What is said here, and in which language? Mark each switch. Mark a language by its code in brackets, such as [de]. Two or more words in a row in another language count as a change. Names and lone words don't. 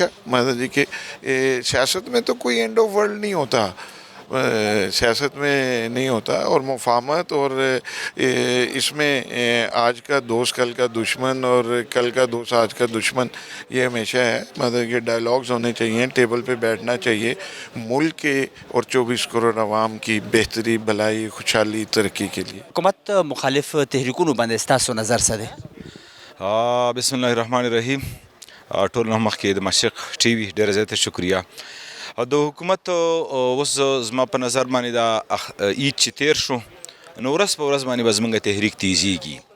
[ur] مطلب جی کہ سیاست میں تو کوئی [en] end of world [ur] نہیں ہوتا، سیاست میں نہیں ہوتا، اور مفاہمت اور اس میں آج کا دوست کل کا دشمن اور کل کا دوست آج کا دشمن، یہ ہمیشہ ہے۔ مطلب کہ ڈائلاگز ہونے چاہیے، ٹیبل پہ بیٹھنا چاہیے ملک کے اور 24 کروڑ عوام کی بہتری، بھلائی، خوشحالی، ترقی کے لیے۔ [ps] حکومت مخالف تحریکونو باندې ستاسو نظر څه دی؟ [ar] بسم الله الرحمن الرحیم. [ps] ټول نه مخکې د مشرق ټي وي ډېره زیاته شکریه. د حکومت اوس زما په نظر باندې دا عید چې تیر شو نو ورځ په ورځ باندې به زموږ تحریک تیزیږي.